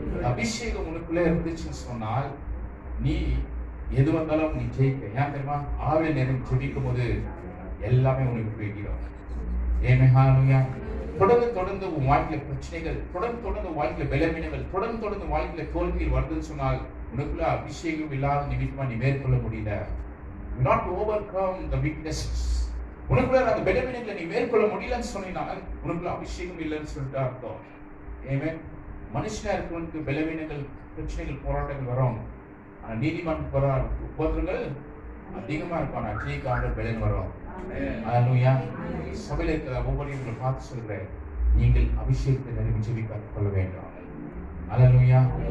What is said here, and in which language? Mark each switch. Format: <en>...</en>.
<ta>அபிஷேகம் உனக்குள்ள இருந்துச்சுன்னு சொன்னால் நீ எது வந்தாலும் நீ ஜெயிக்க. ஏன் தெரியுமா? ஆவில நேரம் ஜெபிக்கும் போது எல்லாமே உனக்கு போய்கிறோம். ஹல்லேலூயா. தொடர்ந்து உன் வாழ்க்கையில பிரச்சனைகள், தொடர்ந்து வாழ்க்கையில பலவீனங்கள், தொடர்ந்து வாழ்க்கையில தோல்விகள் வருதுன்னு சொன்னால் உனக்குள்ள அபிஷேகம் இல்லாத நிமித்தமா நீ மேற்கொள்ள முடியல.</ta> <en>You not overcome the weaknesses.</en> <ta>உனக்குள்ள அந்த பலவீனங்களை நீ மேற்கொள்ள முடியலன்னு சொன்னால் உனக்குள்ள அபிஷேகம் இல்லைன்னு சொல்லிட்டு அர்த்தம். ஆமென். மனுஷனா இருக்கிறவனுக்கு பலவீனங்கள், பிரச்சனைகள், போராட்டங்கள் வரும். ஆனா நீதிமான் உபத்திரங்கள் அதிகமா இருக்கும். அஜய்க்கு ஆண்டவர் பலன் வரும். அல்லேலூயா. சபையில இருக்கிற ஒவ்வொருவரையும் பார்த்து சொல்றேன், நீங்கள் அபிஷேகத்தை நிரம்பி ஜெபிக்க கொள்ள வேண்டும்.</ta> <en>Hallelujah.</en>